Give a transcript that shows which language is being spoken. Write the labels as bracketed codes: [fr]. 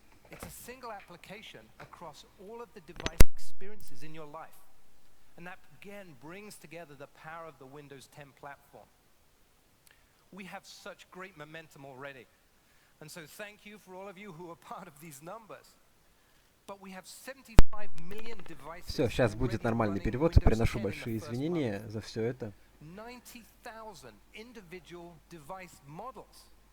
[en] It's a single application across all of the device experiences in your life. And that, again, brings together the power of the Windows 10 platform. We have such great momentum already. And so thank you for all of you who are part of these numbers. But we have 75 million devices. [ru] Все, сейчас будет нормальный перевод. Приношу большие извинения за все это. [en] 90,000 individual device models.